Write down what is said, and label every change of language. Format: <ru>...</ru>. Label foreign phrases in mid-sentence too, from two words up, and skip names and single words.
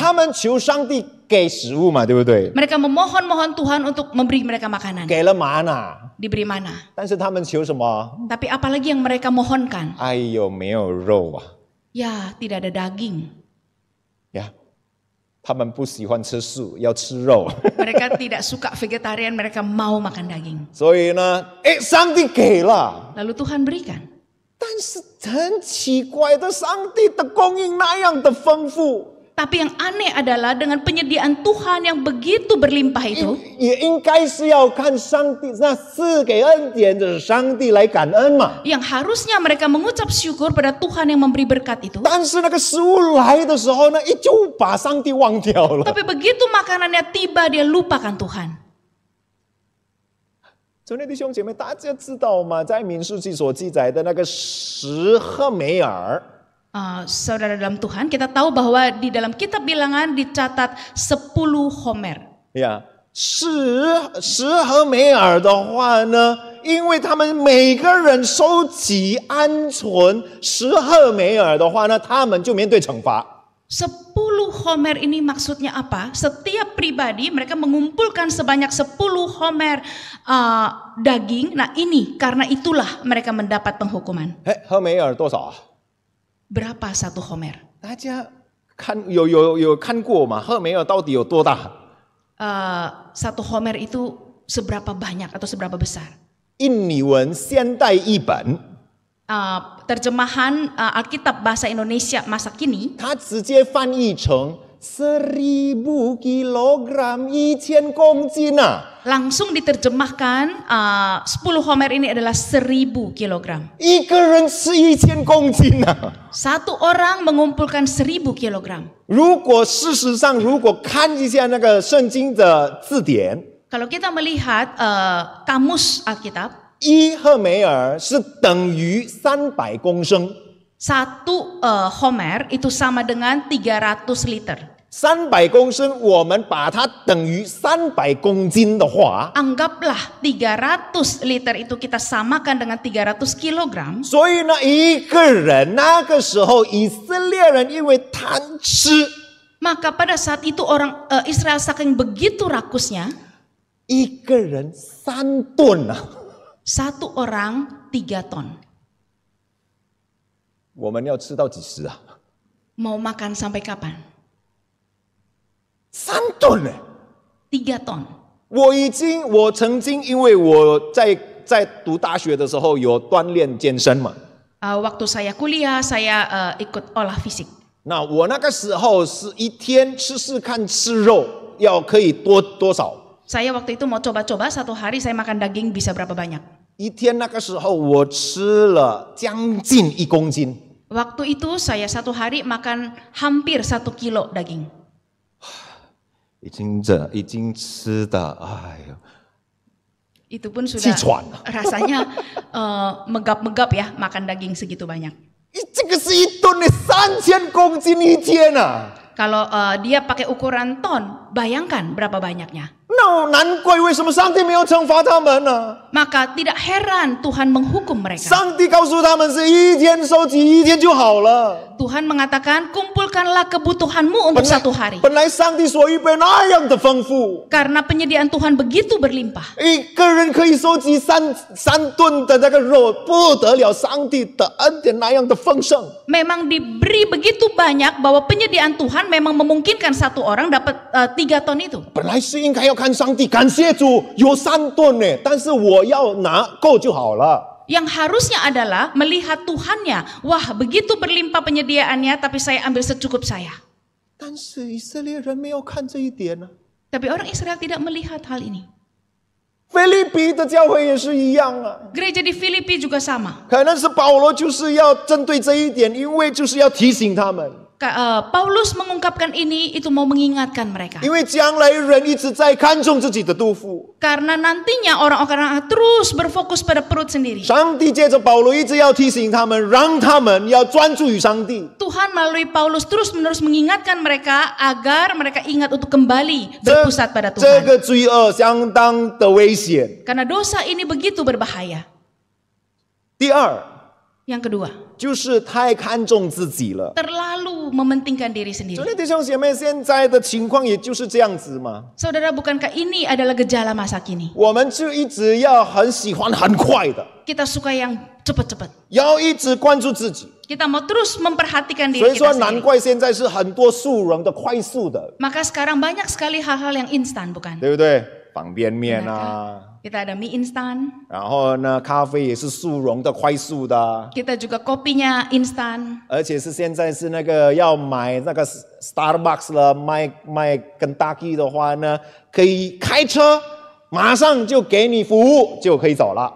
<zh>他们求上帝给食物嘛，对不对？</zh> <id>Mereka memohon-mohon Tuhan untuk memberi mereka makanan,</id> <zh>给了玛拿，</zh> <id>diberi mana.</id> <zh>但是他们求什么？</zh> <id>Tapi apalagi yang mereka mohonkan?</id> <zh>哎呦，没有肉啊！</zh> <id>Ya, tidak ada daging.</id> <zh>呀，他们不喜欢吃素，要吃肉。</zh> <id>Mereka tidak suka vegetarian, mereka mau makan daging.</id> <zh>所以呢，上帝给了，</zh> <id>Lalu Tuhan berikan.</id> <zh>但是很奇怪的，上帝的供应那样的丰富。</zh> <id>Tapi yang aneh adalah dengan penyediaan Tuhan yang begitu berlimpah itu,</id> <zh>也应该是要看上帝那赐给恩典的上帝来感恩嘛。</zh> <id>yang harusnya mereka mengucap syukur pada Tuhan yang memberi berkat itu.</id> <zh>但是那个食物来的时候呢，就把上帝忘掉了。</zh> <id>Tapi begitu makanannya tiba, dia lupakan Tuhan.</id> <zh>主内弟兄姐妹，大家知道吗？在民数记所记载的那个十赫梅尔，</zh> <id>Saudara dalam Tuhan, kita tahu bahwa di dalam kitab bilangan dicatat 10 homer.</id> <zh>呀，十赫梅尔的话呢，因为他们每个人收集鹌鹑10赫梅尔的话呢，他们就面对惩罚。</zh> <id>10 homer ini maksudnya apa? Setiap pribadi mereka mengumpulkan sebanyak 10 homer daging. Nah ini karena itulah mereka mendapat penghukuman.</id> <zh>赫梅尔多少啊？</zh> <id>Berapa 1 homer?</id> <zh>大家看有看过吗？赫梅尔到底有多大</zh> <id>？1 homer itu seberapa banyak atau seberapa besar?</id> <zh>印尼文现代译本，</zh> <id>terjemahan Alkitab bahasa Indonesia masa kini,</id> <zh>它直接翻译成1000 kilogram 1000公斤啊！</zh> <id>langsung diterjemahkan 10 homer ini adalah 1000 kilogram.</id> <zh>一个人吃1000公斤啊！</zh> <id>Satu orang mengumpulkan 1000 kilogram.</id> <zh>如果事实上，如果看一下那个圣经的字典，</zh> <id>Kalau kita melihat kamus Alkitab,</id> <zh>1 赫梅尔是等于300公升。</zh> <id>1 homer itu sama dengan 300 liter.</id> <zh>300 公升，我们把它等于300公斤的话，</zh> <id>Anggaplah 300 liter itu kita samakan dengan 300 kilogram.</id> <zh>所以呢，一个人那个时候以色列人因为贪吃，</zh> <id>Maka pada saat itu orang Israel saking begitu rakusnya,</id> <zh>一个人3吨啊！</zh> <id>1 orang 3 ton.</id> <zh>我们要吃到几时啊？</zh> <id>Mau makan sampai kapan?</id> <zh>3 吨呢？</zh> <id>3 ton.</id> <zh>我曾经因为我在读大学的时候有锻炼健身嘛，</zh> <id>Waktu saya kuliah, saya ikut olah fisik.</id> <zh>那我那个时候是一天试看吃肉要可以多少？</zh> <id>Saya waktu itu mau coba-coba 1 hari saya makan daging bisa berapa banyak.</id> <zh>一天那个时候我吃了将近1公斤。</zh> <id>Waktu itu saya 1 hari makan hampir 1 kilo daging.</id> <zh>已经吃的，哎呦，</zh> <id>Itu pun</id> <zh>气</zh> <id>sudah</id> <zh>喘了。</zh> <id>rasanya megap-megap ya makan daging segitu banyak.</id> <zh>这个是1吨的3000公斤一天啊！</zh> <id>Kalau dia pakai ukuran ton, bayangkan berapa banyaknya.</id> <zh>那难怪为什么上帝没有惩罚他们呢？</zh> <id>Maka tidak heran Tuhan menghukum mereka.</id> <zh>上帝告诉他们是一天收集一天就好了。</zh> <id>Tuhan mengatakan, kumpulkanlah kebutuhanmu untuk satu hari.</id> <zh>本来上帝所预备那样的丰富，</zh> <id>Karena penyediaan Tuhan begitu berlimpah.</id> <zh>一个人可以收集三吨的那个肉，不得了！上帝的恩典那样的丰盛。</zh> <id>Memang diberi begitu banyak bahwa penyediaan Tuhan memang memungkinkan satu orang dapat 3 ton itu.</id> <zh>本来是应该要看上帝，感谢主有3吨呢，但是我要拿够就好了。</zh> <id>Yang harusnya adalah melihat Tuhannya. Wah, begitu berlimpah penyediaannya, tapi saya ambil secukup saya.</id> <zh>但是以色列人没有看这一点呢。</zh> <id>Tapi orang Israel tidak melihat hal ini.</id> <zh>腓立比的教会也是一样啊，</zh> <id>Gereja di Filipi juga sama.</id> <zh>可能是保罗就是要针对这一点，因为就是要提醒他们，</zh> <id>Paulus mengungkapkan ini, itu mau mengingatkan mereka.</id> <zh>因为将来人一直在看重自己的肚腹。</zh> <id>Karena nantinya orang-orang terus berfokus pada perut sendiri.</id> <zh>上帝借着保罗一直要提醒他们，让他们要专注于上帝。</zh> <id>Tuhan melalui Paulus terus-menerus mengingatkan mereka agar mereka ingat untuk kembali berpusat pada</id> <zh>这</zh> <id>Tuhan.</id> <zh>个罪恶相当的危险。</zh> <id>Karena dosa ini begitu berbahaya.</id> <zh>第二，</zh> <id>Yang kedua,</id> <zh>就是太看重自己了。</zh> <id>terlalu mementingkan diri</id> <zh>昨</zh> <id>sendiri.</id> <zh>天弟兄姐妹，现在的情况也就是这样子嘛。</zh> <id>Saudara, bukankah ini adalah gejala masa kini?</id> <zh>我们就一直要很喜欢很快的，</zh> <id>Kita suka yang cepat-cepat.</id> <zh>要一直关注自己。</zh> <id>Kita mau terus memperhatikan</id> <zh>所</zh> <id>diri</id> <zh>以说，</zh> <id>kita</id> <zh>难</zh> <id>sendiri.</id> <zh>怪现在是很多速溶的、快速的，</zh> <id>Maka sekarang banyak sekali hal-hal yang instan, bukan?</id> <zh>对不对？方便面啊，</zh> <id>Kita ada mie instan,</id> <zh>然后呢，咖啡也是速溶的、快速的，</zh> <id>kita juga kopinya instan.</id> <zh>而且是现在是那个要买那个 Starbucks 了，卖肯塔基的话呢，可以开车马上就给你服务，就可以走了。</zh>